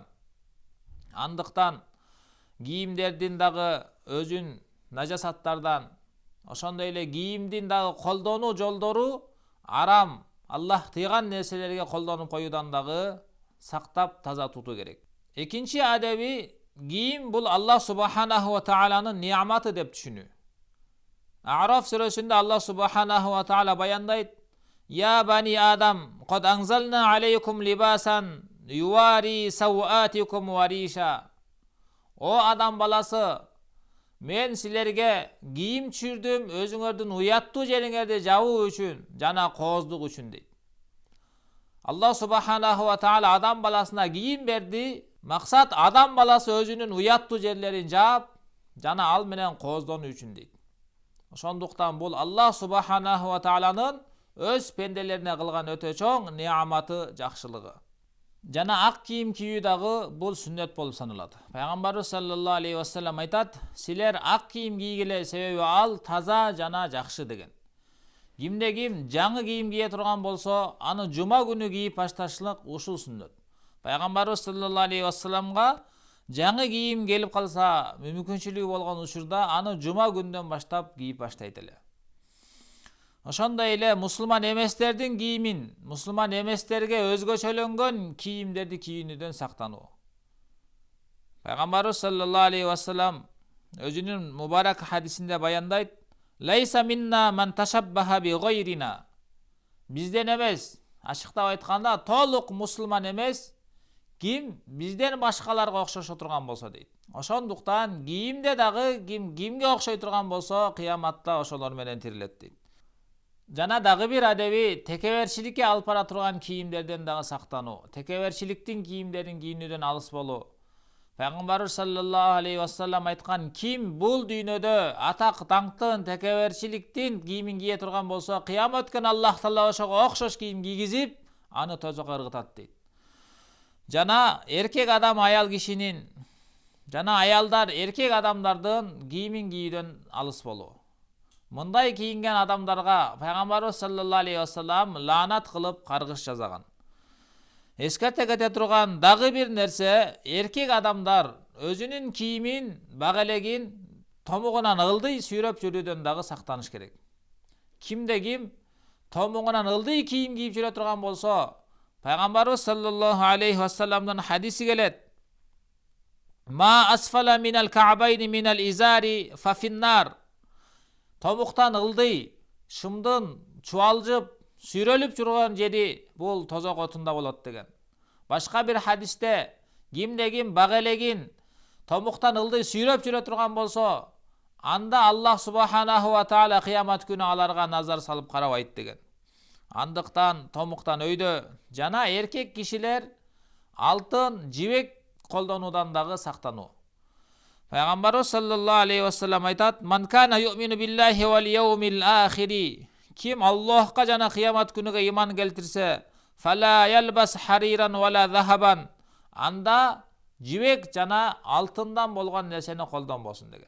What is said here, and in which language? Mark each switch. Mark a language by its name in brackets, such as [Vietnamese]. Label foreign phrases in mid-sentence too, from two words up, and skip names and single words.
[Kyrgyz] Андыктан кийимдердин дагы өзүн нажасаттардан, ошондой эле кийимдин дагы колдонуу жолдору арам, Аллах тыйган нерселерге колдонуп коюудан дагы сактап таза тутуу керек. Экинчи адеби кийим бул Аллах [Arabic] سبحانه وتعالى [Kyrgyz] неаматы деп түшүнүү. А'раф сүрөсүндө [Arabic] الله سبحانه وتعالى баяндайт: "يا بني آدم قد أنزلنا عليكم لباسا يواري سوآتكم وريشا". [Kyrgyz] О адам баласы, мен силерге кийим түшүрдүм, өзүңөрдүн уяттуу жериңерди жабуу үчүн жана кооздук үчүн дейт. [Arabic] الله سبحانه وتعالى [Kyrgyz] адам баласына кийим берди, максат адам баласы өзүнүн уяттуу жерлерин жаап жана ал менен кооздонуу үчүн дейт. Ошондуктан бул Аллах [Arabic] سبحانه وتعالى [Kyrgyz] өз пенделерине кылган өтө чоң неаматы, жакшылыгы. Жана ак кийим кийүү дагы бул сүннөт болуп саналат. Пайгамбарыбыз [Arabic] صلى الله عليه وسلم [Kyrgyz] айтат: "Силер ак кийим кийгиле, себеби ал таза жана жакшы" деген. Кимде ким жаңы кийим кие турган болсо, аны жума күнү кийип башташлык ушул сүннөт. Пайгамбарыбыз [Arabic] صلى الله عليه وسلم [Kyrgyz] жаңы кийим келип калса, мүмкүнчүлүгү болгон учурда аны жума күндөн баштап кийип баштайт эле. Ошондой эле мусулман эместердин кийимин, мусулман эместерге өзгөчөлөнгөн кийимдерди кийүүнүдөн сактануу. Пайгамбарыбыз [Arabic] صلى الله عليه وسلم [Kyrgyz] өзүнүн мубарак хадисинде баяндайт: [Arabic] "ليس منا من تشبه بغيرنا". [Kyrgyz] Бизден эмес, ачыктап айтканда, толук мусулман эмес ким бизден башкаларга окшошо турган болсо дейт. Ошондуктан кийимде дагы ким кимге окшой турган болсо, кыяматта ошолор менен тирилет дейт. Жана дагы бир адеби текеберчиликке алып бара турган кийимдерден дагы сактануу, текеберчиликтин кийимдерин кийүүнүдөн алыс болуу. Пайгамбарыбыз [Arabic] صلى الله عليه وسلم [Kyrgyz] айткан: "Ким бул дүйнөдө атак даңктын, текеберчиликтин кийимин кие турган болсо, кыямат күнү Аллах таала ошого окшош кийим кийгизип, аны тозокко ыргытат" дейт. Жана эркек адам аял кишинин, жана аялдар эркек адамдардын кийимин кийүүдөн алыс болуу. Мындай кийинген адамдарга Пайгамбарыбыз [Arabic] صلى الله عليه وسلم [Kyrgyz] лаанат кылып каргыш жасаган. Эскерте кете турган дагы бир нерсе, эркек адамдар өзүнүн кийимин, багелегин томугунан ылдый сүйрөп жүрүүдөн дагы сактаныш керек. Кимде ким томугунан ылдый кийим кийип жүрө турган болсо, Пайгамбарыбыз [Arabic] صلى الله عليه وسلم [Kyrgyz] хадиси келет: [Arabic] "ما أسفل من الكعبين من الإزار ففي النار". [Kyrgyz] Томуктан ылдый, шымдын чубалжып, сүйрөлүп жүргөн жери бул тозок отунда болот деген. Башка бир хадисте кимде ким багелегин томуктан ылдый сүйрөп жүрө турган болсо, анда [Arabic] الله سبحانه وتعالى [Kyrgyz] кыямат күнү аларга назар салып карабайт деген. Андыктан томуктан өйдө жана эркек кишилер алтын, жибек колдонуудан дагы сактануу. [Arabic] Пайгамбарыбыз صلى الله عليه وسلم айтат: "من كان يؤمن بالله واليوم الآخر", [Kyrgyz] ким Аллахка жана кыямат күнүгө иман келтирсе, [Arabic] "فلا يلبس حريرا ولا ذهبا", [Kyrgyz] анда жибек жана алтындан болгон нерсени колдонбосун деген.